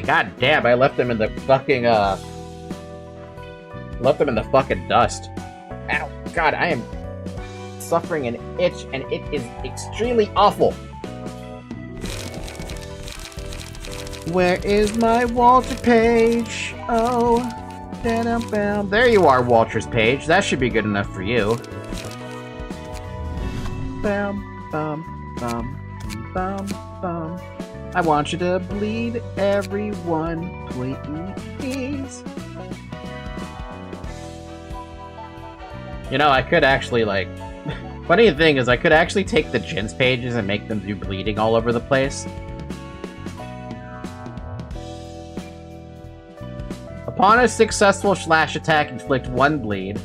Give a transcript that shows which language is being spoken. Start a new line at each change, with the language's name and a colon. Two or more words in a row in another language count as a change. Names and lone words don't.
English: God damn, I left them in the fucking left them in the fucking dust. Ow. God, I am suffering an itch and it is extremely awful. Where is my Walter page? Oh, da-dum-bam. There you are, Walter's page. That should be good enough for you. Bam, bum, bum, bum, bum. I want you to bleed everyone, please. You know, I could actually, like... Funny thing is, I could actually take the Jin's pages and make them do bleeding all over the place. Upon a successful slash attack, inflict 1 bleed.